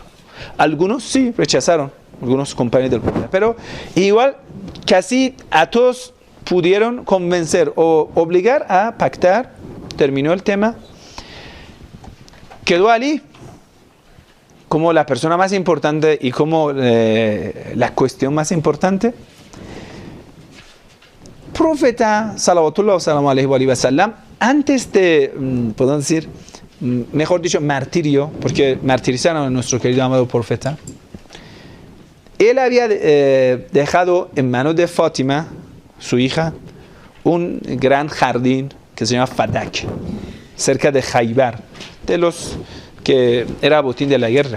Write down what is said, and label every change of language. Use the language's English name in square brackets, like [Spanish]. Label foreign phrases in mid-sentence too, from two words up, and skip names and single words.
[Spanish] Algunos sí rechazaron, algunos compañeros del pueblo, pero igual casi a todos pudieron convencer o obligar a pactar. Terminó el tema. Quedó Ali como la persona más importante y como la cuestión más importante. [Arabic] Profeta صلوات الله سلامه عليه وسلم, [Spanish] antes de, podemos decir, mejor dicho, martirio, porque martirizaron a nuestro querido amado profeta, él había dejado en manos de Fátima, su hija, un gran jardín que se llama Fadak, cerca de Khaybar, de los que era botín de la guerra.